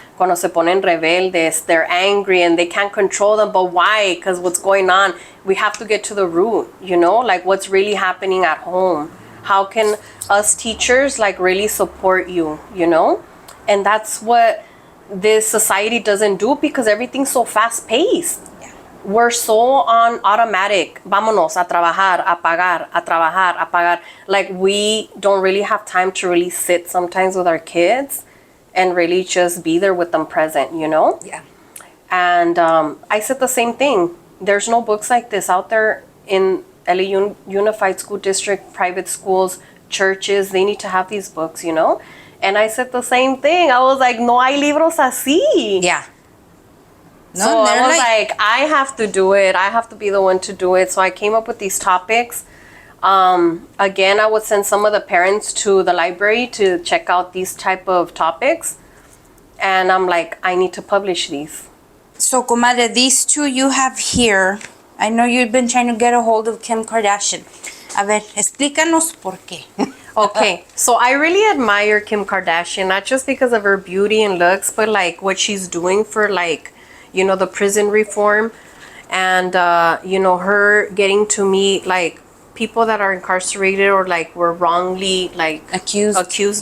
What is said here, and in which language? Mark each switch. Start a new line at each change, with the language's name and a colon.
Spanish: Cuando se ponen rebeldes,
English: they're angry and they can't control them. But why? Because what's going on? We have to get to the root, you know, like what's really happening at home. How can us teachers like really support you, you know? And that's what this society doesn't do, because everything's so fast paced. Yeah. We're so on automatic.
Spanish: Vámonos a trabajar, a pagar, a trabajar, a pagar.
English: Like, we don't really have time to really sit sometimes with our kids and really just be there with them present, you know? Yeah. And I said the same thing. There's no books like this out there in LA Unified School District, private schools, churches. They need to have these books, you know? And I said the same thing. I was like,
Spanish: no hay libros así.
English: Yeah. No, so I was like, I have to do it. I have to be the one to do it. So I came up with these topics. Again, I would send some of the parents to the library to check out these type of topics. And I'm like, I need to publish these. So, comadre, these two you have here, I know you've been trying to get a hold of Kim Kardashian.
Spanish: A ver, explícanos por qué.
English: Okay, so I really admire Kim Kardashian, not just because of her beauty and looks, but like what she's doing for, like, you know, the prison reform, and you know, her getting to meet like people that are incarcerated or like were wrongly like accused